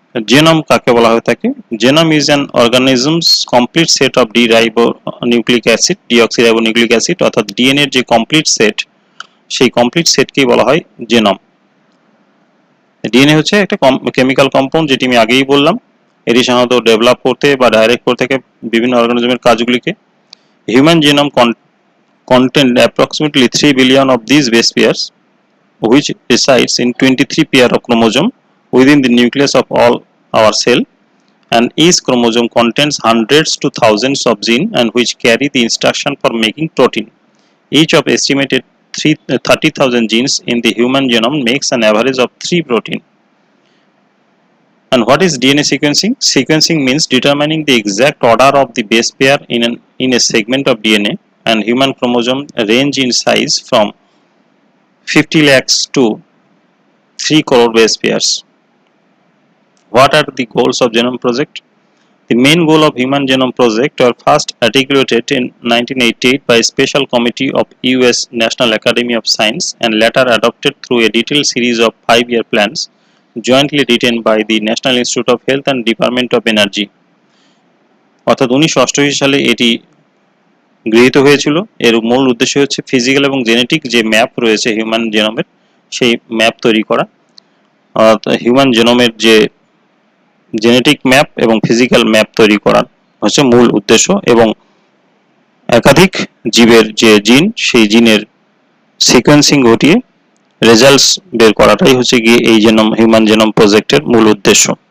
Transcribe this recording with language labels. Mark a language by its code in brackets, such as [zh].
[bn] Genome কাকে বলা হয়ে থাকে? [en] genome is an organism's complete set of deribonucleic acid, deoxyribonucleic acid [bn] অর্থাৎ ডিএনএ এর যে কমপ্লিট সেট সেই কমপ্লিট সেটকেই বলা হয় জেনম। ডিএনএ হচ্ছে একটা কেমিক্যাল কম্পাউন্ড যেটি আমি আগেই বললাম। এটি সাধারণত ডেভেলপ করতে বা ডাইরেক্ট করতে থাকে বিভিন্ন অর্গানিজমের কাজগুলিকে। [en] Human genome contain approximately 3 billion of these base pairs which resides in 23 pair of chromosome within the nucleus of all our cell, and each chromosome contains hundreds to thousands of genes and which carry the instruction for making protein. Each of estimated 30,000 genes in the human genome makes an average of 3 protein. And what is DNA sequencing? Sequencing means determining the exact order of the base pair in a segment of DNA, and human chromosome range in size from 50 lakhs to 3 crore base pairs. What are the goals of Genome Project? The main goal of Human Genome Project were first articulated in 1988 by a special committee of US National Academy of Science and later adopted through a detailed series of 5-year plans jointly written by the National Institute of Health and Department of Energy. [bn] অর্থাৎ 1988 সালে এটি গৃহীত হয়েছিল। এর মূল উদ্দেশ্য হচ্ছে physical এবং জেনেটিক যে ম্যাপ রয়েছে হিউম্যান জেনোমের, সেই ম্যাপ তৈরি করা। হিউম্যান জেনোমের যে জেনেটিক ম্যাপ এবং ফিজিক্যাল ম্যাপ তৈরি করা হচ্ছে মূল উদ্দেশ্য, এবং একাধিক জীবের যে জিন, সেই জিনের সিকোয়েন্সিং ঘটিয়ে রেজাল্টস বের করাটাই হচ্ছে গিয়ে এই হিউম্যান জেনোম প্রজেক্টের মূল উদ্দেশ্য।